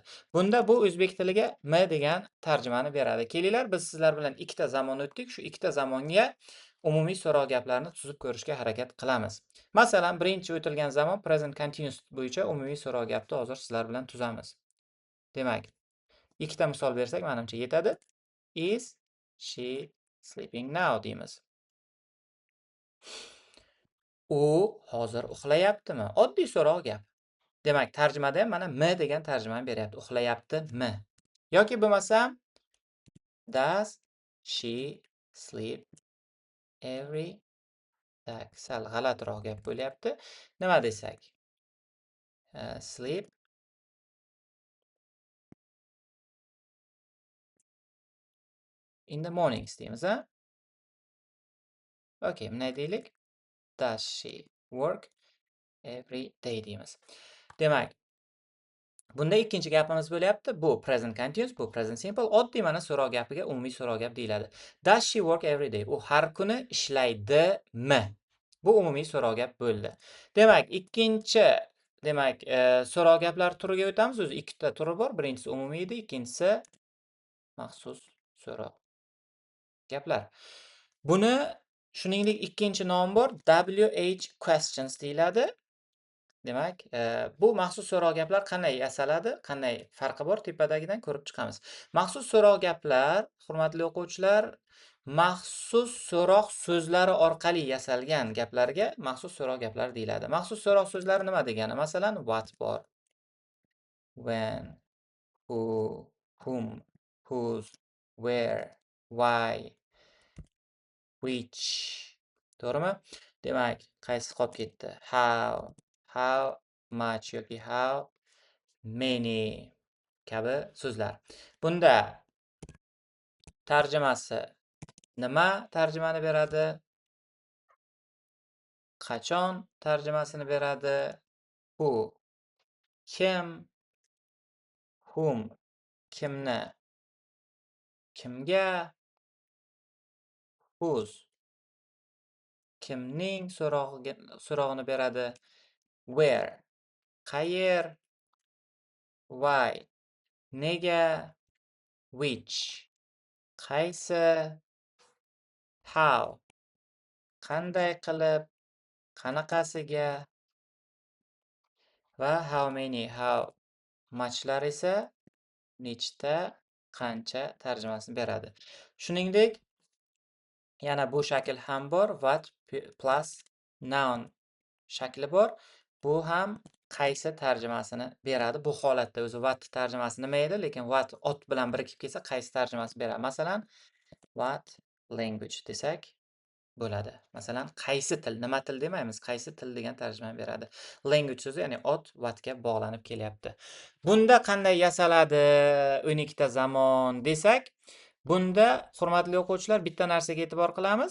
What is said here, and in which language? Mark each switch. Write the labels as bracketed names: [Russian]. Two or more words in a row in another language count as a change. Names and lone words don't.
[Uzbek] Bunda bu o'zbek tiliga m degan tarjimani beradi. Kelinglar, biz sizlar bilan ikkita zamon o'tdik. Shu ikkita zamonga umumiy so'roq gaplarni tuzib ko'rishga harakat qilamiz. Masalan, birinchi o'tilgan zamon [English] present continuous [Uzbek] bo'yicha umumiy so'roq gapni hozir sizlar bilan tuzamiz. Demak, ikkita misol bersak, menimcha yetadi. [English] Is she sleeping now deymiz. [Uzbek] U hozir uxlayaptimi? Oddiy so'roq gap. Demak, tarjimada ham mana m degan tarjimani beryapti. Uxlayaptimi? Yoki bo'lmasam [English] does she sleep every day? [Uzbek] Sal g'alatiroq gap bo'lyapti. Nima desak? [English] Sleep in the mornings deymiz, a? [Uzbek] Okay, bunday deylik. [English] Does she work every day deymiz. [Uzbek] Demak, bunda ikkinchi gapimiz bo'lyapti. Bu [English] present continuous, [Uzbek] bu [English] present simple. [Uzbek] Oddiy mana so'roq gapiga umumiy so'roq gap deyiladi. [English] Does she work every day? [Uzbek] U har kuni ishlaydimi? Bu umumiy so'roq gap bo'ldi. Demak, ikkinchi so'roq gaplar turiga o'tamiz. O'zi ikkita turi bor. Birinchisi umumiy edi, ikkinchisi maxsus so'roq gaplar. Buni shuningdek ikkinchi nom bor, [English] WH questions [Uzbek] deyiladi. Demak, bu maxsus so'roq gaplar qanday yasaladi, qanday farqi bor, tepadagidan ko'rib chiqamiz. Maxsus so'roq gaplar, hurmatli o'quvchilar, maxsus so'roq so'zlari orqali yasalgan gaplarga maxsus so'roq gaplar deyiladi. Maxsus so'roq so'zlari nima degani? Masalan, [English] what bor, when, who, whom, whose, where, why, which. [Uzbek] To'g'rimi? Demak, qaysi qolib ketdi? [English] How much [Uzbek] yoki [English] how many [Uzbek] kabi so'zlar. Bunda tarjimasi nima tarjimani beradi? Qachon tarjimasini beradi? Who, kim, whom, kimni, kimga, whose, kimning so'rog'ini beradi? Where, qayer, why, nega, which, qaysi, how, qanday qilib, qanaqasiga va [English] how many, how muchlar [Uzbek] esa nechta, qancha tarjimasini beradi. Shuningdek, yana bu shakl ham bor, [English] what plus noun [Uzbek] shakli bor. Bu ham qaysi tarjimasini beradi. Bu holatda o'zi what tarjimasi nima edi, lekin what ot bilan birikib kelsa qaysi tarjimasini beradi. Masalan, [English] what language [Uzbek] desak bo'ladi. Masalan, qaysi til, nima til demaymiz, qaysi til degan tarjimani beradi. Language so'zi, ya'ni ot whatga bog'lanib kelyapti. Bunda qanday yasaladi 12 ta zamon desak, bunda hurmatli o'quvchilar bitta narsaga e'tibor qilamiz.